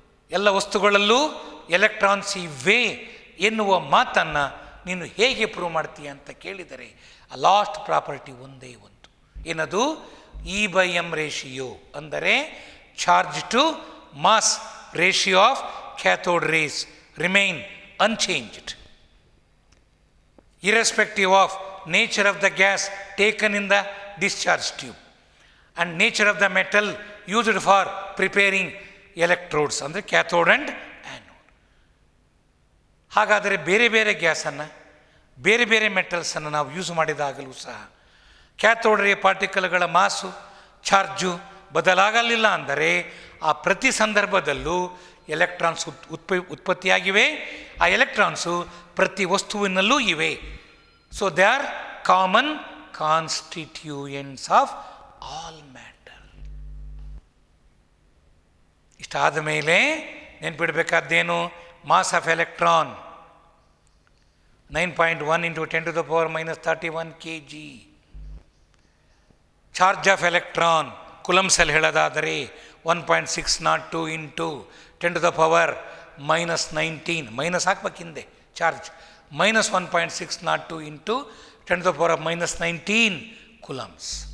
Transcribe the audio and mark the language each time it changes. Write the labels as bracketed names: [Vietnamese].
[Kannada] ಎಲ್ಲ ವಸ್ತುಗಳಲ್ಲೂ ಎಲೆಕ್ಟ್ರಾನ್ಸ್ ಇವೆ ಎನ್ನುವ ಮಾತನ್ನು ನೀನು ಹೇಗೆ ಪ್ರೂವ್ ಮಾಡ್ತೀಯ ಅಂತ ಕೇಳಿದರೆ ಆ ಲಾಸ್ಟ್ ಪ್ರಾಪರ್ಟಿ ಒಂದೇ ಒಂದು. ಏನದು? [English] E/M ratio [Kannada] ಅಂದರೆ [English] Charge to mass ratio of cathode rays remain unchanged irrespective of nature of the gas taken in the discharge tube and nature of the metal used for preparing electrodes ಅಂದರೆ cathode and anode. [Kannada] ಹಾಗಾದರೆ ಬೇರೆ ಬೇರೆ ಗ್ಯಾಸನ್ನು, ಬೇರೆ ಬೇರೆ ಮೆಟಲ್ಸನ್ನು ನಾವು use ಮಾಡಿದಾಗಲೂ ಸಹ cathode ರೇ ಪಾರ್ಟಿಕಲ್ಗಳ ಮಾಸು, ಚಾರ್ಜು ಬದಲಾಗಲಿಲ್ಲ ಅಂದರೆ ಆ ಪ್ರತಿ ಸಂದರ್ಭದಲ್ಲೂ ಎಲೆಕ್ಟ್ರಾನ್ಸ್ ಉತ್ಪತ್ತಿಯಾಗಿವೆ. ಆ ಎಲೆಕ್ಟ್ರಾನ್ಸು ಪ್ರತಿ ವಸ್ತುವಿನಲ್ಲೂ ಇವೆ. [English] So they are common constituents of all matter. [Kannada] ಇಷ್ಟಾದ ಮೇಲೆ ನೆನ್ಪಿಡಬೇಕಾದ್ದೇನು? [English] Mass of electron 9.1 into 10 to the power minus 31 kg. Charge of electron [Kannada] ಕುಲಮ್ಸಲ್ಲಿ ಹೇಳೋದಾದರೆ [English] 1.602 into 10 to the power minus 19, [Kannada] minus ಹಾಕ್ಬೇಕು ಹಿಂದೆ charge, [English] minus 1.602 into 10 to the power minus 19 coulombs.